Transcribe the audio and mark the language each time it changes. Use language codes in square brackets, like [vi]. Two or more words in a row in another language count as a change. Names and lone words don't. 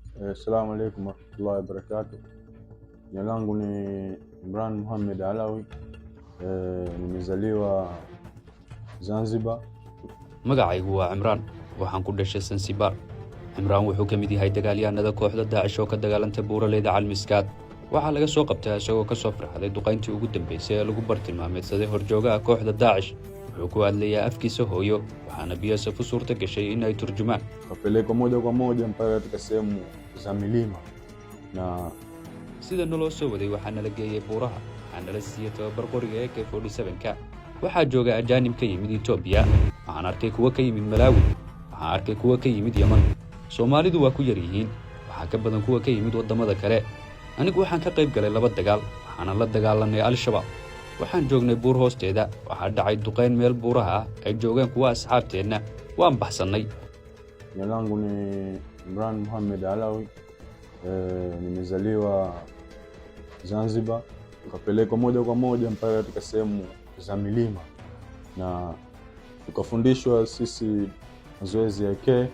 [ar] السلام عليكم ورحمة الله وبركاته. [sw] Jina langu ni Imran Mohamed Alawi. Nimezaliwa Zanzibar. [so] Magacaygu waa Imran, waxaan ku dhashay Zanzibar. Imran wuxuu ka mid yahay dagaalyahanada kooxda Daacish oo ka dagaalantay buuraleyda Calmiskaad. Waxaa laga soo qabtay isagoo ka soo farxaday duqayntii ugu dambeysay ee lagu bartilmaameedsaday horjoogaha kooxda Daacish. Wuxuu ku hadlayaa afkiisa hooyo, waxaana BSF u suurta gashay in ay turjumaan. [sw] Kapeleko moja kwa moja mpaka katika sehemu za milima na [so] sida naloo soo waday waxaa nala geeyay buuraha, waxaa nala siiyay tababar qoriga AK-47-ka. waxaa jooga ajaanib ka yimid Itoobiya, waxaan arkay kuwa ka yimid Malawi, waxaan arkay kuwa ka yimid Yemen. Soomaalidu waa ku yar yihiin, waxaa ka badan kuwa ka yimid wadamada kale. anigu waxaan ka qayb galay 2 dagaal, waxaana la dagaalanay Al-Shabaab. waxaan joognay buur hoosteeda, waxaa dhacay duqayn meel buuraha ah ay joogeen kuwa asxaabteedna, waan baxsanay. [sw] Jina langu ni Imran Mohamed Alawi. Nimezaliwa Zanzibar. Tukapelekwa moja kwa moja mpaka katika sehemu za milima na tukafundishwa sisi mazoezi ya AK.